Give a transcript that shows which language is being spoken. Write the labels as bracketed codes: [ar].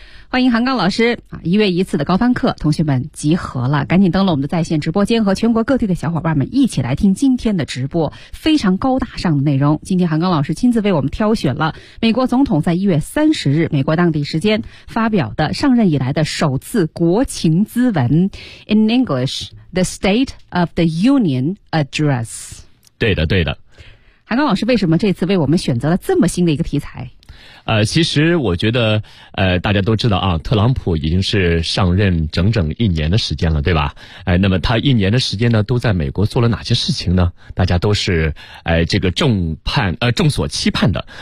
[zh] 欢迎韩刚老师，一月一次的高帆课，同学们集合了，赶紧登了我们的在线直播间，和全国各地的小伙伴们一起来听今天的直播，非常高大上的内容。今天韩刚老师亲自为我们挑选了美国总统在1月30日美国当地时间发表的上任以来的首次国情咨文。 [en] In English, the State of the Union Address. [zh] 对的对的。韩刚老师为什么这次为我们选择了这么新的一个题材？其实我觉得大家都知道啊，特朗普已经是上任整整一年的时间了，对吧？那么他一年的时间呢，都在美国做了哪些事情呢？大家都是这个众所期盼的。